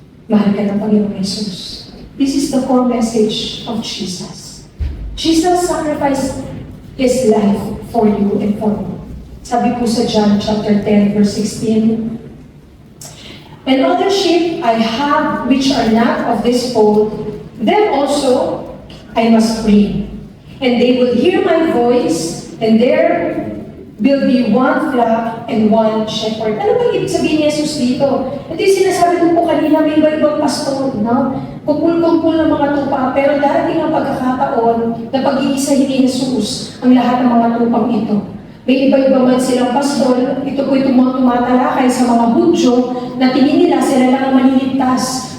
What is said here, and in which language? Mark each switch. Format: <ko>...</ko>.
<tl>Mahal ka ng Panginoong Jesus.</tl> <en>This is the core message of Jesus. Jesus sacrificed His life for you and for me.</en> <tl>Sabi po sa</tl> <en>John chapter 10, verse 16, and other sheep I have which are not of this fold, them also I must bring. And they will hear my voice, and there will be one flock and one shepherd.</en> <tl>Ano ba ibig sabihin ni Jesus dito? Ito yung sinasabi ko po kanina, may iba-ibang pastor, no? Kumpul-kumpul ng mga tupa, pero darating ang pagkakataon na pag-iisahin ni Jesus ang lahat ng mga tupang ito. May iba-iba man silang pastor, ito po itong mga tumatalakay sa mga Hudyo na tingin nila sila lang ang maliligtas.</tl>